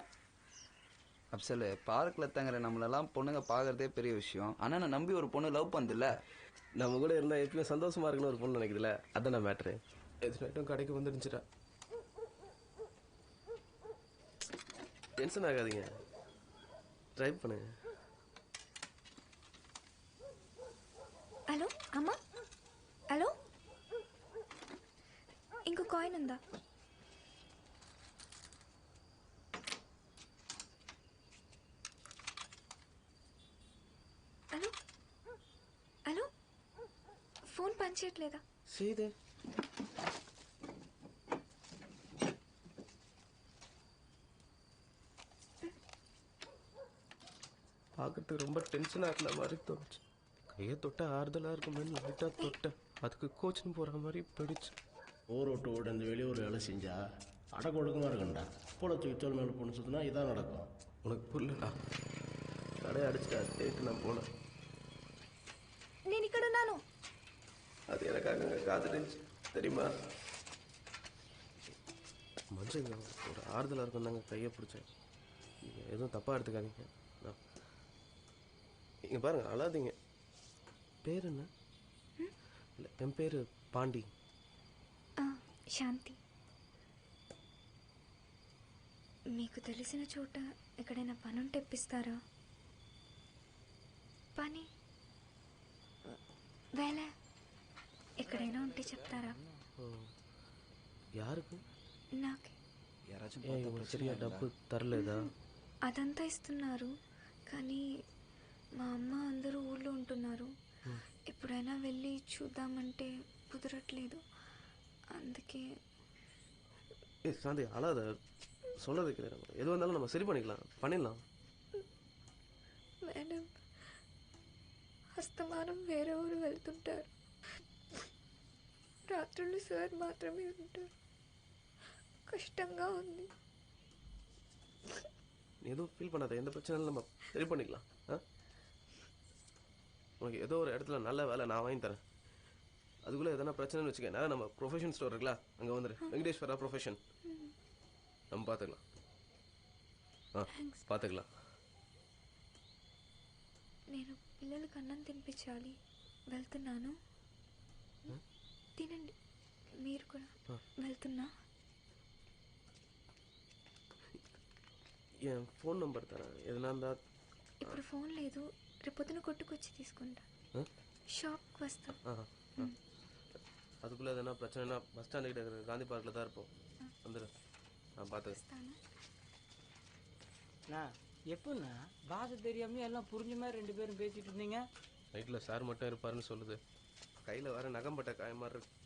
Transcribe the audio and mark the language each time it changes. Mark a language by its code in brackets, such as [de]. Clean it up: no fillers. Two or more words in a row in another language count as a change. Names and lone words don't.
[ta] அப்சல், பார்க்கில் தங்குற நம்மளெல்லாம் பொண்ணுங்க பார்க்கறதே பெரிய விஷயம். ஆனால் நான் நம்பி ஒரு பொண்ணு லவ் பண்ணுதில்ல. நம்ம கூட இருந்தால் எப்பயும் சந்தோஷமா இருக்குன்னு ஒரு பொண்ணு நினைக்குதுல, அதான் மேட்ரு. எது நைட்டும் கடைக்கு வந்துருந்துச்சுடா. டென்ஷன் ஆகாதீங்க, ட்ரை பண்ணு. [te] హలో అమ్మా, హలో, ఇంకో కాయిన్ ఉందా? హలో హలో, ఫోన్ పనిచేయట్లేదా? [ta] செய்தே பார்க்கறதுக்கு ரொம்ப டென்ஷனாக இருந்த மாதிரி தோணுச்சு. கையை தொட்ட ஆறுதலாக இருக்குமேனு லைட்டாக தொட்டேன். அதுக்கு கோச்சின்னு போகிற மாதிரி போயிடுச்சு. ஊர் விட்டு ஓடி அந்த வெளியூர் வேலை செஞ்சா அடக்க ஒடுக்கமாக இருக்கும்டா. கூட தூக்கி மேலே பொண்ணு சுற்றினா இதான் நடக்கும். உனக்கு புரியலடா, கடையை அடிச்சுட்டா கேட்டு நான் போனேன். [te] నేను ఇక్కడ ఉన్నాను. [ta] அது எனக்காக அங்கே காத்துட்டுச்சு தெரியுமா? மனுஷங்க ஒரு ஆறுதலாக இருக்கும் தாங்க கையை பிடிச்சேன். நீங்கள் எதுவும் தப்பாக எடுத்துக்காதீங்க. நீங்கள் பாருங்கள், அழாதீங்க. பேர் என்ன? இல்லை, என் பேர் பாண்டி. [te] శాంతి. మీకు తెలిసిన చోట ఎక్కడైనా పని ఉంటే ఇప్పిస్తారా? పని వేళ ఎక్కడైనా ఉంటే చెప్తారా? [ta] யாருக்கு? [te] నాకే. ఇవ్వరు சரியா డబ్బు తరలేదా? అదంతా ఇస్తున్నారు, కానీ మా అమ్మ అందరూ ఊళ్ళో ఉంటున్నారు. ఎప్పుడైనా వెళ్ళి చూద్దామంటే కుదరట్లేదు. అందుకే. [ta] சாந்தி அழாத, சொல்றது கேளு. எது வந்தாலும் நம்ம சரி பண்ணிடலாம். [te] మేడం అస్తమానం వేరే ఊరు వెళ్తుంటారు. రాత్రులు సార్ మాత్రమే ఉంటారు. కష్టంగా ఉంది. [ta] எதுவும் ஃபீல் பண்ணாத, எந்த பிரச்சனையும் நம்ம சரி பண்ணிக்கலாம். உனக்கு ஏதோ ஒரு இடத்துல நல்ல வேலை நான் வாங்கி தரேன். அதுக்குள்ளே எதனா பிரச்சனைன்னு வச்சுக்க, நேரம் நம்ம [en] profession store [ta] இருக்குல்ல, அங்கே வந்துடு. வெங்கடேஸ்வரா ப்ரொஃபஷன், நம்ம பார்த்துக்கலாம். பார்த்துக்கலாம். [te] నేను పిల్లలకు అన్నం తినిపించాలి, వెళ్తున్నాను. తినండి మీరు కూడా. వెళ్తున్నా. [ta] என் ஃபோன் நம்பர் தரேன், எதனா இருந்தா. [te] ఇప్పుడు ఫోన్ లేదు, రేపొద్దున కొట్టుకొచ్చి తీసుకుంటా. షాప్కి వస్తా. [ta] அதுக்குள்ளே எதனா பிரச்சனைனா பஸ் ஸ்டாண்டு கிட்ட இருக்கிற காந்தி பார்க்கில் தான் இருப்போம். வந்துடு, நான் பார்த்துக்கிறேன். எப்படிண்ணா பாஷை தெரியாம எல்லாம் புரிஞ்ச மாதிரி 2 பேரும் பேசிட்டு இருந்தீங்க. நைட்டில் சார் மட்டும் இருப்பாருன்னு சொல்லுது. கையில் வேற நகம்பட்ட காயம் மாதிரி இருக்கு.